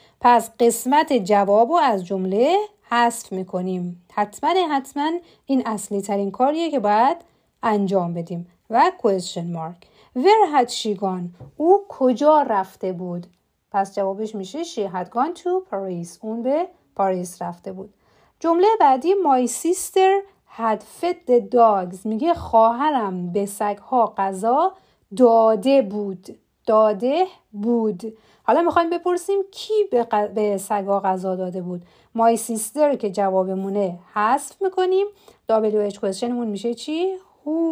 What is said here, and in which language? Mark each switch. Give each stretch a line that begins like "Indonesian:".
Persian: پس قسمت جواب رو از جمله حذف میکنیم. حتما این اصلی ترین کاریه که باید انجام بدیم.
English: و question mark. Where had she gone?
Persian: او کجا رفته بود؟ پس جوابش میشه
English: she had gone to Paris.
Persian: اون به پاریس رفته بود. جمله بعدی
English: my sister had fed the dogs.
Persian: میگه خواهرم به سگها غذا داده بود. داده بود. حالا میخوایم بپرسیم کی به سگا غذا داده بود. my sister که جوابمونه حذف میکنیم. WH question مون میشه چی؟ who.